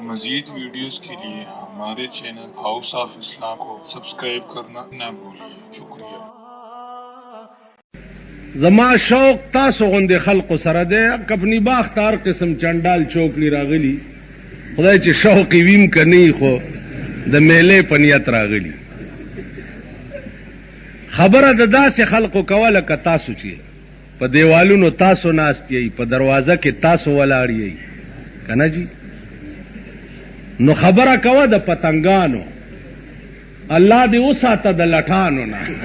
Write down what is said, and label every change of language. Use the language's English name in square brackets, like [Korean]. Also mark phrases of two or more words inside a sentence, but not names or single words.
[Urdu] مزید ویڈیوز کے لیے ہمارے چینل ہاؤس آف اسلام کو سبسکرائب کرنا نہ بھولیے. شکریہ. [Pashto] زما شوق تاسو غوندې خلقو سره دی. کپنی باغ تار قسم چنډال چوکلی راغلی، خدای چې شوق ویم کني خو د میلې په نیت راغلی. خبره د داسې خلقو کوله که تاسو چې په دیوالونو تاسو ناست یئ، په دروازه کې تاسو ولاړ یئ کنه جی، نو خبره کوه د پتنګانو، الله دې وساته د لټانو نه.